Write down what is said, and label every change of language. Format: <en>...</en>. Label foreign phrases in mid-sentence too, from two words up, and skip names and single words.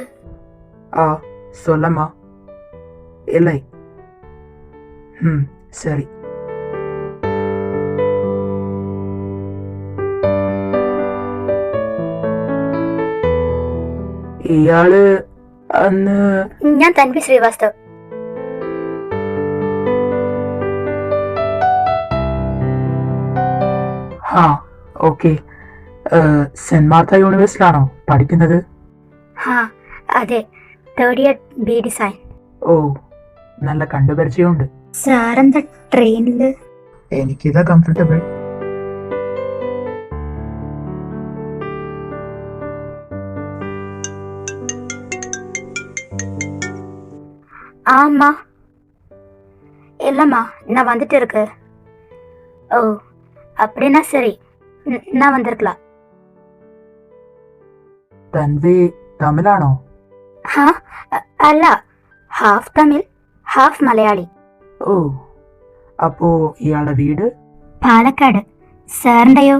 <ta>சொல்லம்மா. இல்லை. சரி.</ta> <ml>ഇയാള് അന്ന് ഞാൻ തൻവി ശ്രീവാസ്തവ്. ഓക്കെ. സെന്റ് മാർത്ത യൂണിവേഴ്സിറ്റിയിലാണോ പഠിക്കുന്നത്? അതെ,</ml> <en>third year B design.</en> <ml>ഓ, നല്ല കണ്ടുപരിചയമുണ്ട്. സാറെന്താ ട്രെയിനില്? എനിക്കിതാ കംഫർട്ടബിൾ.</ml> <ta>ஆமா இல்லம்மா, நான் வந்துட்டு இருக்கு. ஓ, அப்படின்னா சரி, நான் வந்திருக்கலாம்.</ta> <ml>തൻവി തമിഴാണോ? അല്ല, ഹാഫ് തമിഴ് ഹാഫ് മലയാളി. ഓ, അപ്പോ ഇയാളുടെ വീട് പാലക്കാട്. സാറിന്റെയോ?</ml>